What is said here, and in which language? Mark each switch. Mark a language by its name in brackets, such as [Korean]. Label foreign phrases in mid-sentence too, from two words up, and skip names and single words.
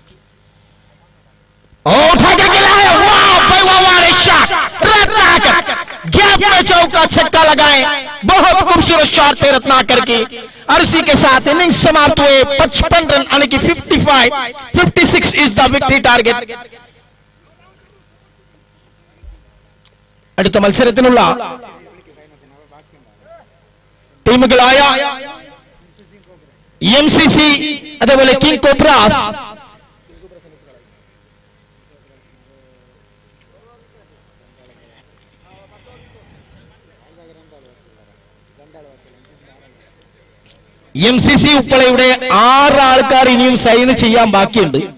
[Hindi] उठा के खेला है, वाह भाई वाह, शॉट, रत्नाकर गैप में चौका छक्का लगाए, बहुत खूबसूरत शॉट थे रत्नाकर की, और इसी के साथ इनिंग्स समाप्त हुए 55 रन, यानी कि 56 [English] is the victory target. [Malayalam] അടുത്ത മത്സരത്തിനുള്ള ടീമുകളായ MCC അതേപോലെ കിങ് കോബ്രാസ് MCC ഉൾപ്പെടെയുടെ 6 ആൾക്കാർ ഇനിയും സൈൻ ചെയ്യാൻ ബാക്കിയുണ്ട്.